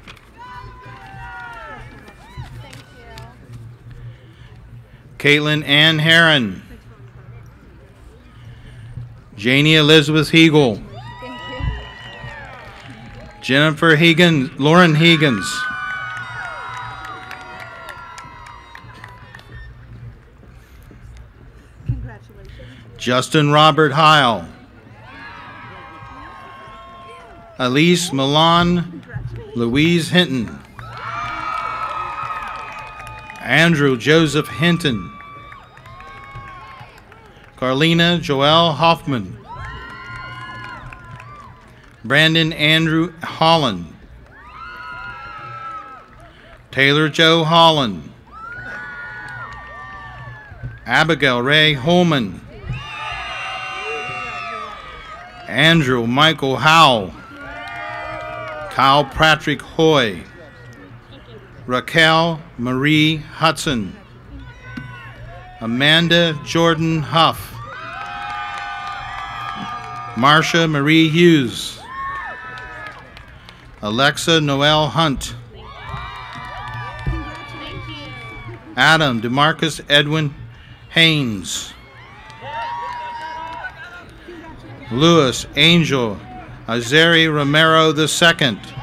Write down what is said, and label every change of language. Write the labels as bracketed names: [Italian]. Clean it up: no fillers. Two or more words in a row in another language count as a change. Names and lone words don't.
[English] Caitlin Ann Heron. Janie Elizabeth Hegel. Jennifer Higgins, Lauren Higgins. Justin Robert Heil. Elise Milan Louise Hinton. Andrew Joseph Hinton. Carlina Joelle Hoffman. Brandon Andrew Holland. Taylor Joe Holland. Abigail Ray Holman. Andrew Michael Howell, Kyle Patrick Hoy, Raquel Marie Hudson, Amanda Jordan Huff, Marcia Marie Hughes, Alexa Noel Hunt, Adam DeMarcus Edwin Haynes, Louis Angel Azeri Romero II,